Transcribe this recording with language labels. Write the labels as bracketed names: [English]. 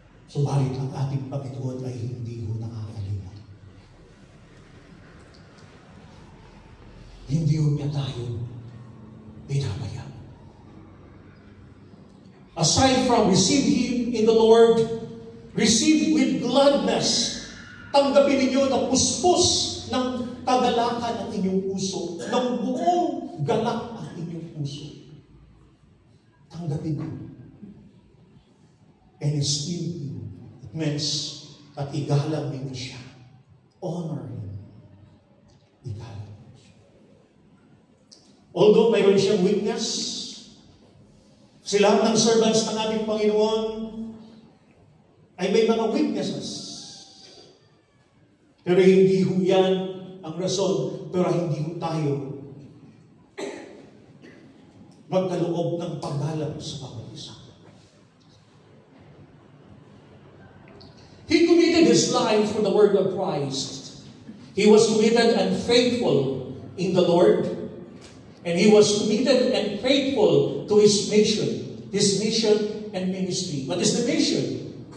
[Filipino] Subalit ang ating Panginoon ay hindi ho nakakalimot. Hindi ho niya tayo pinabaya. [English] Aside from receive Him in the Lord, receive with gladness. [Filipino] Tanggapin ninyo na puspos ng kagalakan ang inyong puso, ng buong galak ang inyong puso. Tanggapin ninyo. [English] And esteem Him. It means [Filipino] at igalang ninyo siya. [English] Honor Him. [Filipino] Igalang ninyo siya. Although mayroon siyang weakness, sila ng servants ng ating Panginoon ay may mga weaknesses. Pero hindi ho yan ang rason, pero hindi ho tayo magkaloob ng paggalang sa bawat isa. [English] He committed his life for the word of Christ. He was committed and faithful in the Lord. And he was committed and faithful to his mission and ministry. What is the mission?